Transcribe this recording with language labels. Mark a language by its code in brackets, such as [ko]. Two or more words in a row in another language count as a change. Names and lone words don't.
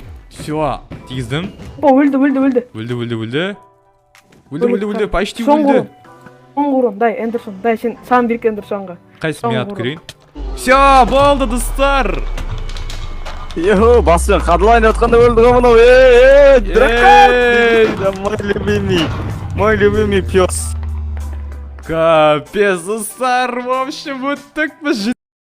[kk] Все, тигіздім. Өлді. Өлді, почти өлді. Соңғы дай, Эндерсон, дай, саған берік Эндерсонға. Қайсы мен атып көрейін? Все, болды достар. Йо, басын, қадылайын өтканда өлді ғой мынау. [ru] Дракон! Мой любимый пес. Капец, достар, в общем, вот так мы